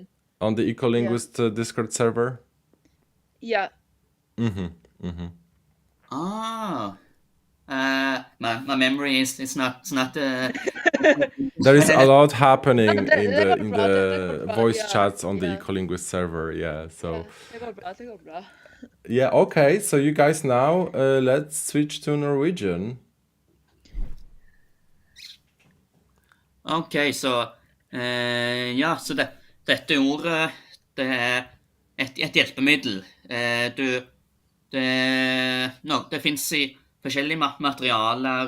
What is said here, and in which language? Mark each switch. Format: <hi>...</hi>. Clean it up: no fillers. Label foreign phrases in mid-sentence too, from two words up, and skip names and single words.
<en>On the Ecolinguist Discord server. Yeah. My memory is not. There is a lot happening in the voice chats on the Ecolinguist server. Yeah. So.</en> <no>Det går bra.</no> <en>Yeah, okay, so you guys now, let's switch to Norwegian.</en> <no>Ok, så så dette ordet, det er et hjelpemiddel. Det finnes i forskjellige materialer.</no>